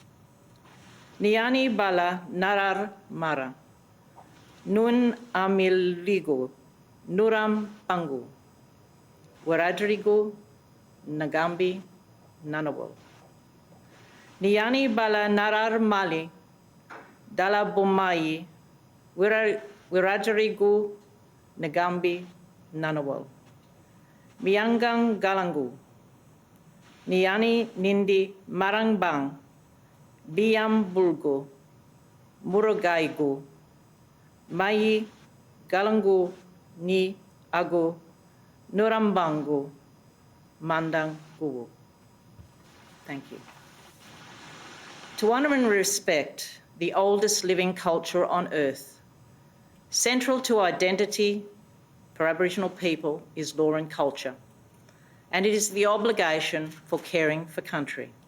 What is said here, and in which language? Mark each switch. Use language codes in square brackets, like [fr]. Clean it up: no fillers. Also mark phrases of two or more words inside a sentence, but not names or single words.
[wrh] Niyani Bala Narar Mara, Nun Amiligo, Nuram Pangu, Wiradjuri Nagambi Nanawal. Niyani Bala Narar Mali, Dala Bomayi, Wiradjuri Nagambi Nanawal. Miyangang Galangu, Niyani Nindi Marangbang, Biam Bulgo, Murugaigu, Mai Galangu Ni Agu, Nurambangu, Mandang Gugu. [en] Thank you. To honour and respect the oldest living culture on earth, central to identity for Aboriginal people is law and culture, and it is the obligation for caring for country.